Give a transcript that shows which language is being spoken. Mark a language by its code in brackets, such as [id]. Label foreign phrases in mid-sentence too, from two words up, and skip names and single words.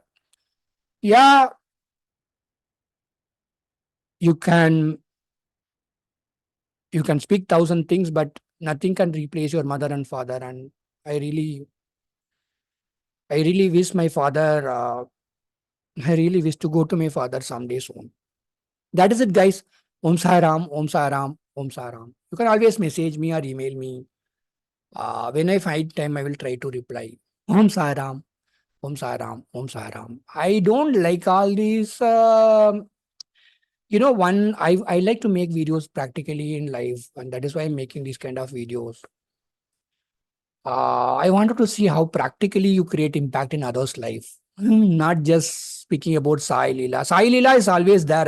[en] Yeah, you can you can speak thousand things, but nothing can replace your mother and father. And I really I really wish my father I really wish to go to my father someday soon. That is it, guys. [sa] Om Sai Ram, Om Sai Ram, Om Sai Ram. [en] You can always message me or email me. When I find time, I will try to reply. [sa] Om Sai Ram, Om Sai Ram, Om Sai Ram. [en] I don't like all these. One I like to make videos practically in life, and that is why I'm making these kind of videos. I wanted to see how practically you create impact in others' life. Not just speaking about Sai Leela. Sai Leela is always there.